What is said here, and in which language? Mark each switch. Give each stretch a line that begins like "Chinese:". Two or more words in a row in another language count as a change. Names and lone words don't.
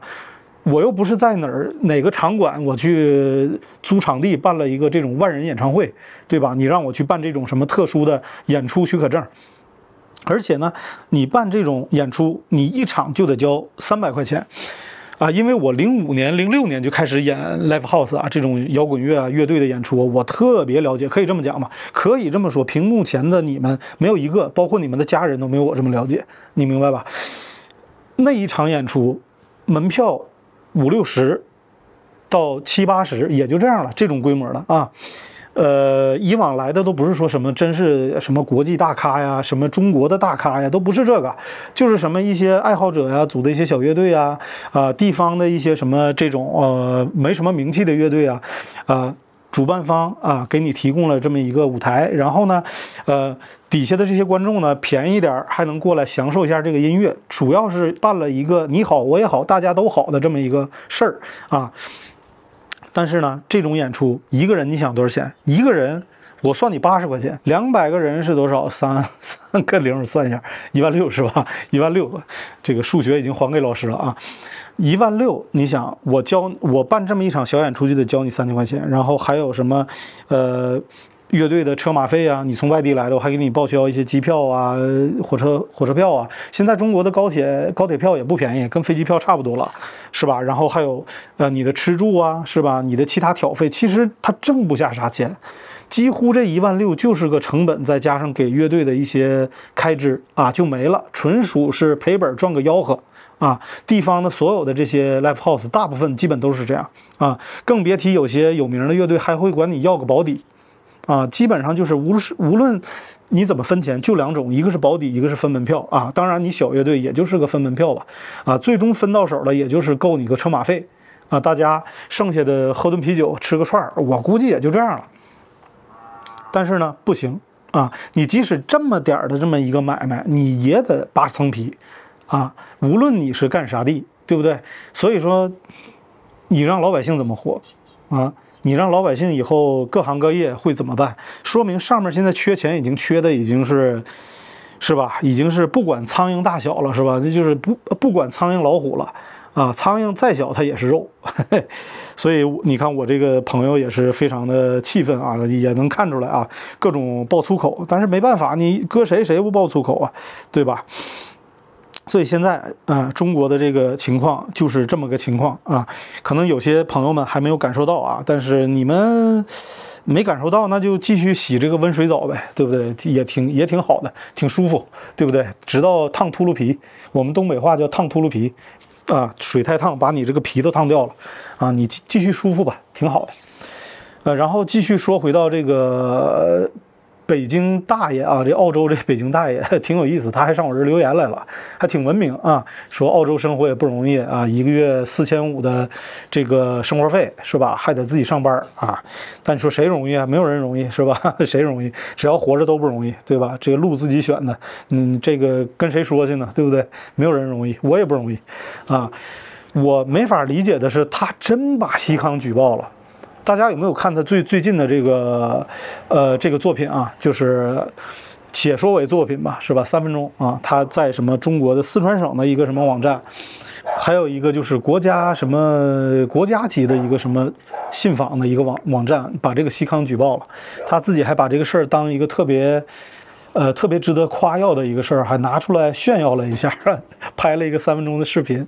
Chinese: 我又不是在哪個場館，我去租場地辦了一個這種萬人演唱會，對吧？你讓我去辦這種什麼特殊的演出許可證，而且呢，你辦這種演出，你一場就得交300塊錢啊！因為我05年、06年就開始演
English: live house
Chinese: 啊，這種搖滾樂啊樂隊的演出，我特別了解，可以這麼講嗎？可以這麼說，屏幕前的你們沒有一個，包括你們的家人都沒有我這麼了解，你明白吧？那一場演出門票50-60到70-80，也就這樣了，這種規模的啊。以往來的都不是說什麼真是什麼國際大咖呀，什麼中國的大咖呀，都不是這個，就是什麼一些愛好者呀，組的一些小樂隊啊，地方的一些什麼這種沒什麼名氣的樂隊啊，主辦方啊給你提供了這麼一個舞台，然後呢，底下的這些觀眾呢便宜一點還能過來享受一下這個音樂，主要是辦了一個你好我也好大家都好的這麼一個事兒啊。但是呢，这種演出一個人你想多少錢？一個人我算你80塊錢，200個人是多少？3個零算一下，16000是吧？16000，這個數學已經還給老師了啊。16000，你想我辦這麼一場小演出就得交你3000塊錢，然後還有什麼樂隊的車馬費啊，你從外地來的我還給你報銷一些機票啊、火車票啊。現在中國的高鐵票也不便宜，跟飛機票差不多了，是吧？然后還有你的吃住啊，是吧？你的其他挑費，其實他掙不下啥錢，幾乎這16000就是個成本，再加上給樂隊的一些開支啊就沒了，純屬是賠本賺個吆喝。啊，地方的所有的這些
English: live house
Chinese: 大部分基本都是這樣啊，更別提有些有名的樂隊還會管你要個保底啊，基本上就是無論你怎麼分錢，就2種，一個是保底，一個是分門票啊。當然你小樂隊也就是個分門票吧，啊，最終分到手了也就是夠你個車馬費啊，大家剩下的喝頓啤酒吃個串兒，我估計也就這樣了。但是呢，不行啊，你即使這麼點的這麼一個買賣，你也得8層皮。啊，無論你是幹啥的，對不對？所以說，你讓老百姓怎麼活啊？你讓老百姓以後各行各業會怎麼辦？說明上面現在缺錢，已經缺的已經是吧？已經是不管蒼蠅大小了，是吧？這就是不管蒼蠅老虎了啊，蒼蠅再小它也是肉，所以你看我这个朋友也是非常的气愤啊，也能看出来啊，各种爆粗口，但是没办法，你搁谁不爆粗口啊，对吧？所以现在中国的这个情况就是这么个情况啊，可能有些朋友们还没有感受到啊，但是你们没感受到，那就继續洗這個溫水澡唄，對不對？也挺好的，挺舒服，對不對？直到燙禿嚕皮，我們東北話叫燙禿嚕皮啊，水太燙，把你這個皮都燙掉了啊，你繼續舒服吧，挺好的。然後繼續說回到這個北京大爺啊，這澳洲這北京大爺挺有意思，他還上我這留言來了，還挺文明啊，說澳洲生活也不容易啊，1個月4500的這個生活費是吧？還得自己上班啊，但你說誰容易啊？沒有人容易是吧？誰容易？只要活着都不容易，對吧？這個路自己選的，這個跟誰說去呢？對不對？沒有人容易，我也不容易啊。我沒法理解的是，他真把西康舉報了。大家有沒有看他最近的這個作品啊？就是且說為作品吧，是吧？3分鐘啊，他在什麼中國的四川省的一個什麼網站，還有一個就是國家什麼國家級的一個什麼信訪的一個網站，把這個西康舉報了。他自己還把這個事兒當一個特別值得誇耀的一個事兒，還拿出來炫耀了一下，拍了一個3分鐘的視頻。